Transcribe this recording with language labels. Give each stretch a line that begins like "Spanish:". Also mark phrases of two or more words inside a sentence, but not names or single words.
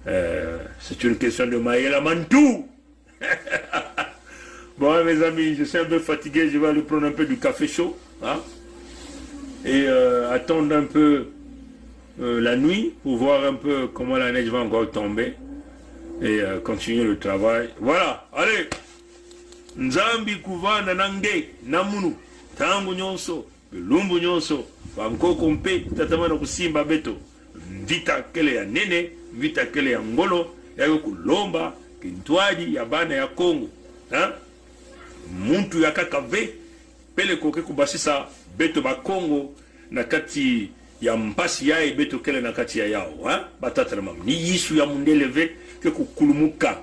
French: C'est une question de Maïla Mantou. Bon, mes amis, je suis un peu fatigué, je vais aller prendre un peu du café chaud, hein, et attendre un peu la nuit pour voir un peu comment la neige va encore tomber et continuer le travail. Voilà, allez.
Kongo: Nzambi kuvana nange namunu tangu nyonso lumbu nyonso bankoko mpe tatamana kusimba beto vita kele ya nene vita kele ya ngolo ya kulomba kintwaji ya bana ya Kongo, ha muntu ya kakave pele koke kubasisa beto ba Kongo na kati ya mpasi yae beto kele na kati ya yao, ha batata mam ni yisu ya mundele ve ke kukulumuka